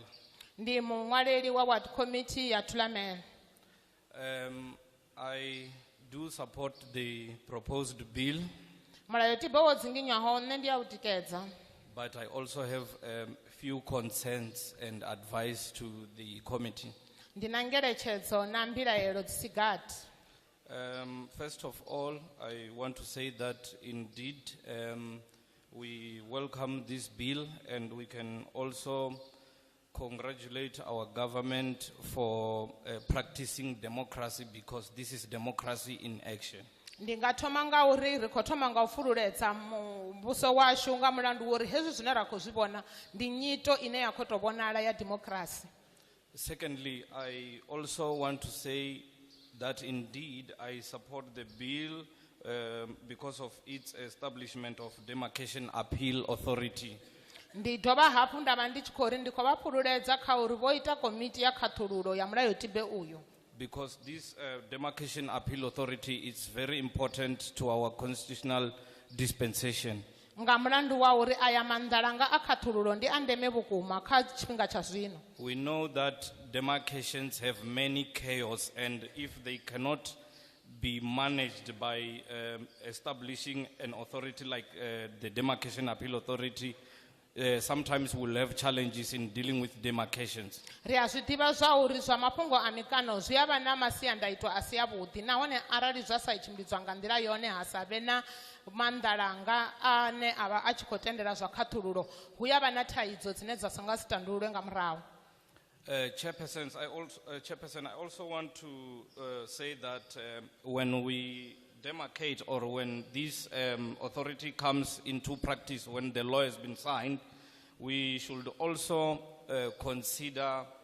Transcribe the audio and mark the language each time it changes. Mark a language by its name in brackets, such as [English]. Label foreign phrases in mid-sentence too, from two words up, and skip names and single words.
[Venda] Ndi muṅwaleli wa Ward Committee ya Thulamela. [English] I do support the proposed bill. [Venda] Mulayotibe wo dzinginywaho nṋe ndi ya u tikedza. [English] But I also have few concerns and advice to the committee. [Venda] Ndina ngeletshedzo na mbilaelo dzi si gathi. [English] First of all, I want to say that indeed we welcome this bill and we can also congratulate our government for practicing democracy because this is democracy in action. [Venda] Ndingathoma nga uri ri khou thoma nga u fululedza muvhuso washu nga mulandu wori hezwi zwine ra khou zwi vhona ndi nyito ine ya khou tou vhonala ya democracy. [English] Secondly, I also want to say that indeed I support the bill because of its establishment of Demarcation Appeal Authority. [Venda] Ndi dovha hafhu ndavha ndi tshi khou ri ndi khou vha fululedza kha uri vho ita komiti ya khaṱhululo ya mulayotibe uyu. [English] Because this Demarcation Appeal Authority is very important to our constitutional dispensation. [Venda] Nga mulandu wa uri aya mandalanga a khaṱhululo ndi a ndeme vhukuma kha tshifhinga tsha zwino. [English] We know that demarcations have many chaos and if they cannot be managed by establishing an authority like the Demarcation Appeal Authority, sometimes we'll have challenges in dealing with demarcations. [Venda] Ri a zwi ḓivha zwa uri zwa mafhungo a mikano zwi a vha na masiandaitwa a si avhuḓi nahone arali zwa sa tshimbidzwa nga nḓila yone ha sa vhe na mandalanga ane a vha a tshi khou tendela zwa khaṱhululo hu ya vha na thaidzo dzine dza songa si tandululwe nga murahu. [English] Chairperson, I also want to say that when we demarcate or when this authority comes into practice, when the law has been signed, we should also consider